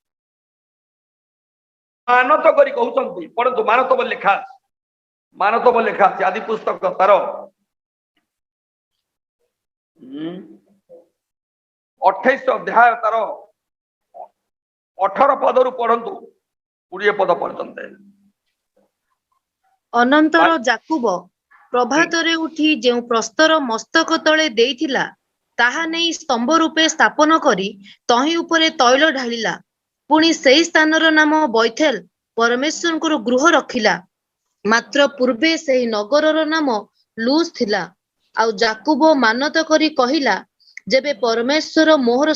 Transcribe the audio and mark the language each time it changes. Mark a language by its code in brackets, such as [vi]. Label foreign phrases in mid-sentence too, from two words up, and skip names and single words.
[or] ମାନତ କରି କହୁଅଛନ୍ତି ପରନ୍ତୁ ମାନତ ବୋଲି ଲିଖା ଆଦି ପୁସ୍ତକ ତାର 28 ଅଧ୍ୟାୟ ତାର 18 ପଦରୁ ପଢ଼ନ୍ତୁ 20 ପଦ ପର୍ଯ୍ୟନ୍ତ ଅନନ୍ତର ଯାକୁବ ପ୍ରଭାତରେ ଉଠି ଯେଉଁ ପ୍ରସ୍ତର ମସ୍ତକ ତଳେ ଦେଇଥିଲା ତାହା ନେଇ ସ୍ତମ୍ଭ ରୂପେ ସ୍ଥାପନ କରି ତହିଁ ଉପରେ ତୈଳ ଢାଳିଲା ପୁଣି ସେହି ସ୍ଥାନର ନାମ ବୈଥେଲ ପରମେଶ୍ୱରଙ୍କର ଗୃହ ରଖିଲା ମାତ୍ର ପୂର୍ବେ ସେହି ନଗରର ନାମ ଲୁଜ ଥିଲା ଆଉ ଯାକୁବ ମାନତ କରି କହିଲା ଯେବେ ପରମେଶ୍ୱର ମୋହର